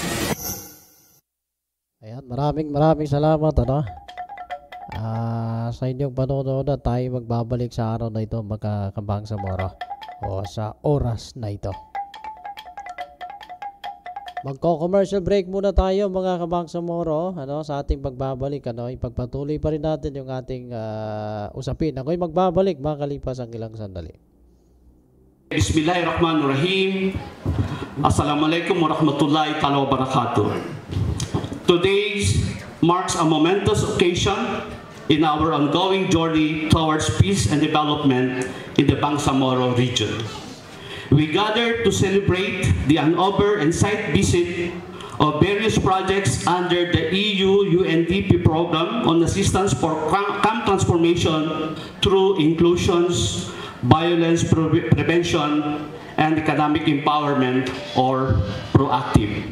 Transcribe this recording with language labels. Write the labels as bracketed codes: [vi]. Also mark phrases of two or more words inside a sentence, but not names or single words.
[tl] Ayan, maraming salamat sa inyong panonood at tayo magbabalik sa araw na ito mga kabangsamoro o sa oras na ito. Magko- [en] commercial break [tl] muna tayo mga kabangsamoro sa ating pagbabalik. Ipagpatuloy pa rin natin yung ating usapin. Ako'y magbabalik makalipas ang ilang sandali. [ar] بسم الله الرحمن الرحيم. السلام عليكم ورحمة الله تعالى وبركاته. [en] Today marks a momentous occasion in our ongoing journey towards peace and development in the Bangsamoro region. We gather to celebrate the handover and site visit of various projects under the EU-UNDP program on assistance for camp transformation through inclusions, violence prevention, and economic empowerment, or PROACTIVE.